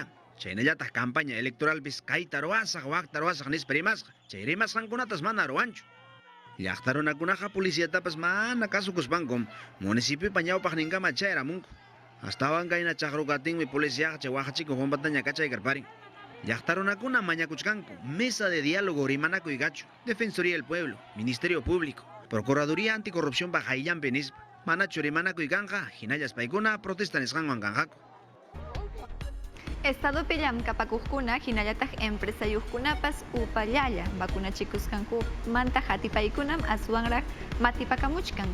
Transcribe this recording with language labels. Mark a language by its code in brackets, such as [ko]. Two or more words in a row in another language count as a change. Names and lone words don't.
[qu] Chaynallataq [es] campaña electoralpis [qu] kayta ruwasaq waqta ruwasaq nispa rimasqa. Chay rimasqankunatas mana ruwanchu. Llaqta runakunaqa policíatapas mana kasukuspankum municipiopa ñawpaqninkama chayaramunku. Astawan kayna chaqrukatinmi policiaqa chay waqachikuq humpataña kachaykarparin. Llaqta runakuna mañakuchkanku [es] mesa de diálogo [qu] rimanakuygachu, Defensoría del Pueblo, Ministerio Público, Procuraduría Anticorrupción Bajayampi nispa. Manachu rimanakuykanqa hinallas paykuna protesta nisqanwan kanqaku. Estado pillam kapakuqkuna hinallataq empresayuqkunapas upallalla vacunachikusqanku manta hatipaykunam aswanraq matipakamuchkan.